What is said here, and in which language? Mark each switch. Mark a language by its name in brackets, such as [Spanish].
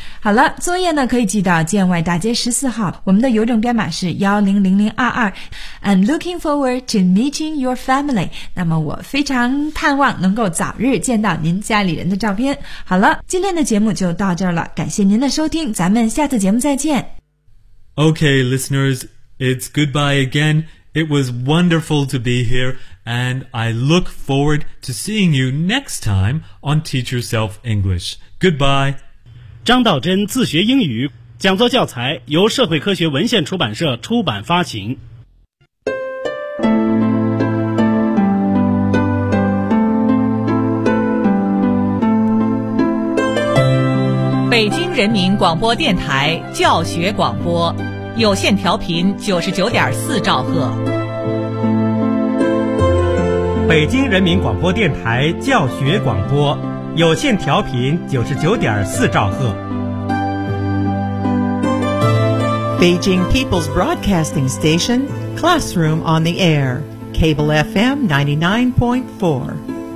[Chinese] 好了，作业呢可以寄到建外大街14号，我们的邮政编码是100022。 [English] I'm looking forward to meeting your family， [Chinese] 那么我非常盼望能够早日见到您家里人的照片。好了，今天的节目就到这儿了，感谢您的收听，咱们下次节目再见。 [English] OK listeners, it's goodbye again. It was wonderful to be here, and I look forward to seeing you next time on Teach Yourself English. Goodbye。 [Chinese] 张道真自学英语讲座教材由社会科学文献出版社出版发行。北京人民广播电台教学广播有线调频99.4兆赫。北京人民广播电台教学广播有线调频99.4兆赫。 [English] Beijing People's Broadcasting Station, Classroom on the Air, Cable FM 99.4.